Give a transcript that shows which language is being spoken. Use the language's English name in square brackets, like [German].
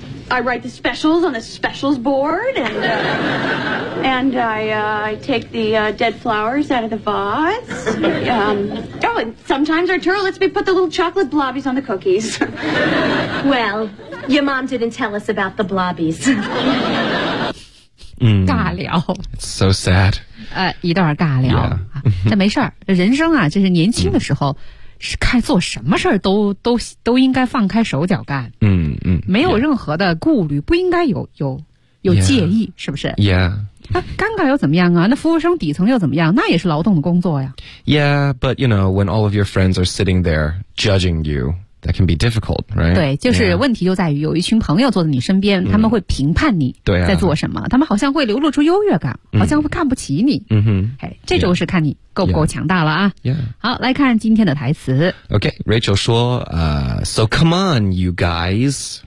[English] I write the specials on the specials board, and I take the dead flowers out of the vase. And sometimes Arturo lets me put the little chocolate blobbies on the cookies. Well, your mom didn't tell us about the blobbies. [Chinese] 尬聊。 [English] So sad. [Chinese] 一段尬聊、但没事儿，人生啊，就是年轻的时候、是看做什么事儿都应该放开手脚干，没有任何的顾虑，不应该有介意，是不是？尴尬又怎么样啊？那服务生底层又怎么样？那也是劳动的工作呀。 [English] Yeah, but you know, when all of your friends are sitting there judging you, that can be difficult, right? [Chinese] 对，就是问题就在于有一群朋友坐在你身边，他们会评判你在做什么，他们好像会流露出优越感，好像会看不起你。这就是看你够不够强大了啊。好，来看今天的台词。 [English] Rachel [Chinese] 说 [English] So come on, you guys.